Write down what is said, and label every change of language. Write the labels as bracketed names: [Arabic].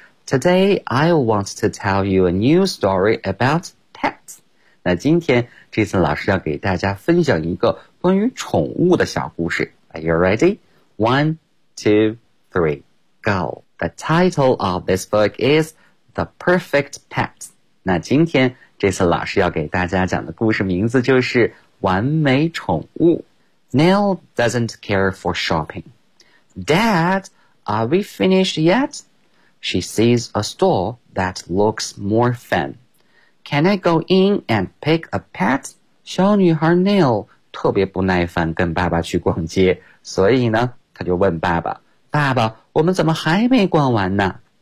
[English] Today I want to tell you a new story about pets。 [Chinese] 那今天 Jason 老师要给大家分享一个关于宠物的小故事。 [English] Are you ready? 1, 2, 3, go! The title of this book is The Perfect Pet。 [Chinese] 那今天 Jason 老师要给大家讲的故事名字就是完美宠物。 [English] Nell doesn't care for shopping. Dad, are we finished yet? She sees a store that looks more fun. Can I go in and pick a pet? [Chinese] 小女孩 Nell 特别不耐烦跟爸爸去逛街，所以呢，她就问爸爸，爸爸，我们怎么还没逛完呢？